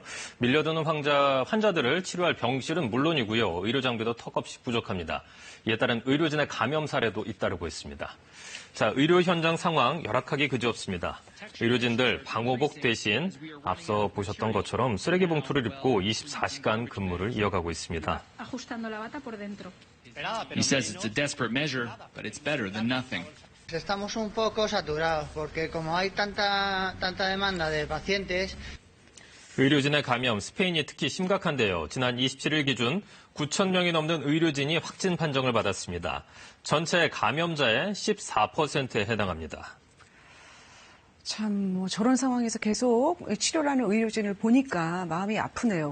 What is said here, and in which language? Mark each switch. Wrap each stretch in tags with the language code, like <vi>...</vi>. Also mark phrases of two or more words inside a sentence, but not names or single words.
<ko>밀려드는 환자들을 치료할 병실은 물론이고요. 의료 장비도 턱없이 부족합니다. 이에 따른 의료진의 감염 사례도 잇따르고 있습니다. 자, 의료 현장 상황 열악하기 그지없습니다. 의료진들 방호복 대신 앞서 보셨던 것처럼 쓰레기 봉투를 입고 24시간 근무를 이어가고 있습니다.</ko> <en>He says it's a desperate measure, but it's better than nothing.</en> <es>Estamos un poco saturados porque como hay tanta demanda de pacientes.</es> <ko>의료진의 감염, 스페인이 특히 심각한데요. 지난 27일 기준 9천 명이 넘는 의료진이 확진 판정을 받았습니다. 전체 감염자의 14%에 해당합니다. 참, 저런 상황에서 계속 치료를 하는 의료진을 보니까 마음이 아프네요.</ko>